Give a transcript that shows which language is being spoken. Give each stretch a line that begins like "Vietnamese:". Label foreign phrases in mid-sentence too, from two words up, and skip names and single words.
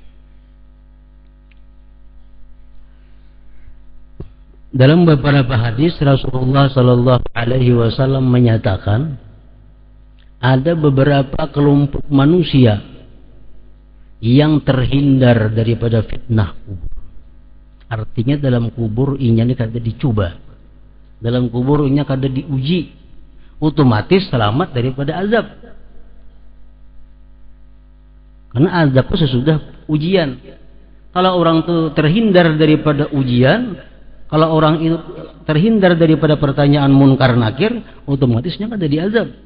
Indonesian: Dalam beberapa hadis Rasulullah
Arabic: صلى الله عليه وسلم
Indonesian: menyatakan ada beberapa kelompok manusia yang terhindar daripada fitnah kubur.
Banjar: Artinya dalam kubur inya kada dicoba, dalam kubur inya kada diuji, otomatis selamat daripada azab.
Indonesian: Karena azab itu sesudah ujian. Kalau orang itu terhindar daripada ujian, kalau orang itu terhindar daripada pertanyaan munkar nakir, otomatisnya kada diazab.